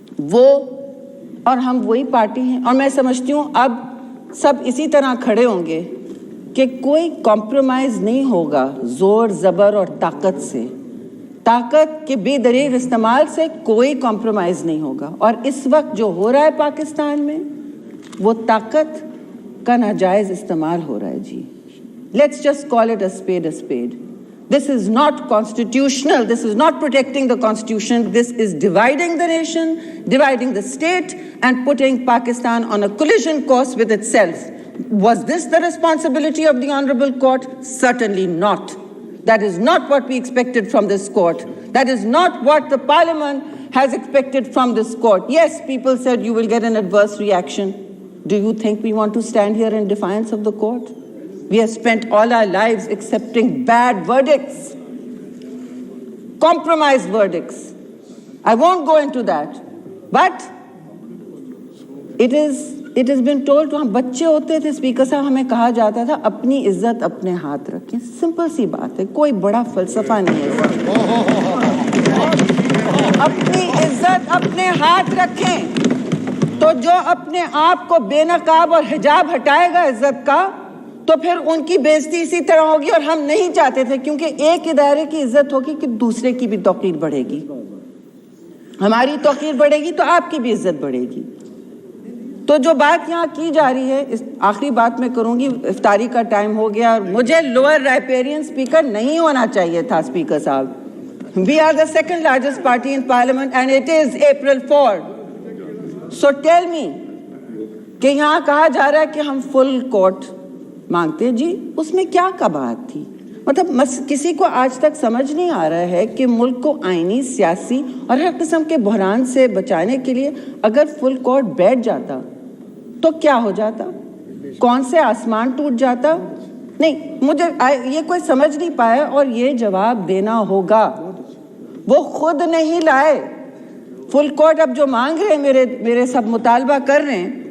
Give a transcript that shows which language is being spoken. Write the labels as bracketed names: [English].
[Urdu] وہ اور ہم وہی پارٹی ہیں, اور میں سمجھتی ہوں اب سب اسی طرح کھڑے ہوں گے کہ کوئی کمپرومائز نہیں ہوگا زور زبر اور طاقت سے. طاقت کے بے دریغ استعمال سے کوئی کمپرومائز نہیں ہوگا. اور اس وقت جو ہو رہا ہے پاکستان میں, وہ طاقت کا ناجائز استعمال ہو رہا ہے جی. [English] Let's just call it a spade a spade. This is not constitutional. This is not protecting the constitution. This is dividing the nation, dividing the state, and putting Pakistan on a collision course with itself. Was this the responsibility of the Honorable Court? Certainly not. That is not what we expected from this court. That is not what the Parliament has expected from this court. Yes, people said you will get an adverse reaction. Do you think we want to stand here in defiance of the court? We have spent all our lives accepting bad verdicts, compromised verdicts. I won't go into that. But it has been told to [Urdu] ہم بچے ہوتے تھے, speaker صاحب ہمیں کہا جاتا تھا اپنی عزت اپنے ہاتھ رکھیں. سمپل سی بات ہے, کوئی بڑا فلسفہ نہیں ہے. اپنی عزت اپنے ہاتھ رکھیں. تو جو اپنے آپ کو بے نقاب اور حجاب ہٹائے گا عزت کا, تو پھر ان کی بےزتی اسی طرح ہوگی. اور ہم نہیں چاہتے تھے, کیونکہ ایک ادارے کی عزت ہوگی کہ دوسرے کی بھی توقیر بڑھے گی. ہماری توقیر بڑھے گی تو آپ کی بھی عزت بڑھے گی. تو جو بات یہاں کی جا رہی ہے, اس آخری بات میں کروں گی, افطاری کا ٹائم ہو گیا اور مجھے لوور رائپیرین اسپیکر نہیں ہونا چاہیے تھا. اسپیکر صاحب, [English] we are the second largest party in parliament and it is April 4. So tell me [Urdu] کہ یہاں کہا جا رہا ہے کہ ہم فل کورٹ مانگتے ہیں. جی اس میں کیا کباہت تھی؟ مطلب کسی کو آج تک سمجھ نہیں آ رہا ہے کہ ملک کو آئینی، سیاسی اور ہر قسم کے بحران سے بچانے کے لیے اگر فل کورٹ بیٹھ جاتا تو کیا ہو جاتا؟ کون سے آسمان ٹوٹ جاتا؟ نہیں، مجھے یہ کوئی سمجھ نہیں پایا، اور یہ جواب دینا ہوگا۔ وہ خود نہیں لائے فل کورٹ، اب جو مانگ رہے ہیں، میرے سب مطالبہ کر رہے ہیں،